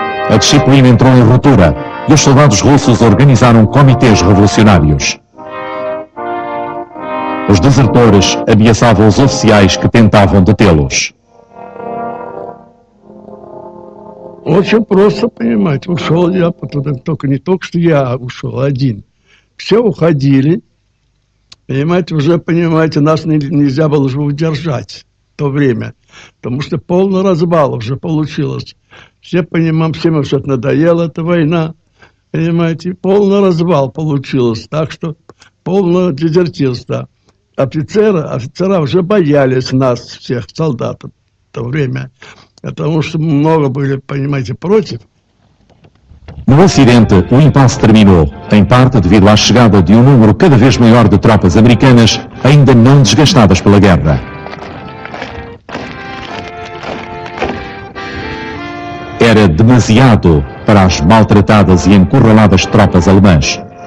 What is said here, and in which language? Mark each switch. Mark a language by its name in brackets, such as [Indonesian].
[Portuguese] A disciplina entrou em ruptura e os soldados russos organizaram comitês revolucionários. Os desertores ameaçavam os oficiais que tentavam detê-los. [Russian] Очень просто, понимаете, ушел я, только не только что я ушел один. Все уходили, понимаете, уже, понимаете, нас нельзя было уже удержать в то время, потому что полный развал уже получилось. Все понимаем, всем уже надоела эта война, понимаете, полный развал получилось, так что полное дезертирство. Офицера уже боялись нас, всех солдат в то время. Потому что много были, понимаете, против. [Portuguese] No Ocidente, o impasse terminou, em parte devido à chegada de um número cada vez maior de tropas americanas ainda não desgastadas pela guerra. Era demasiado para as maltratadas e encurraladas tropas alemãs.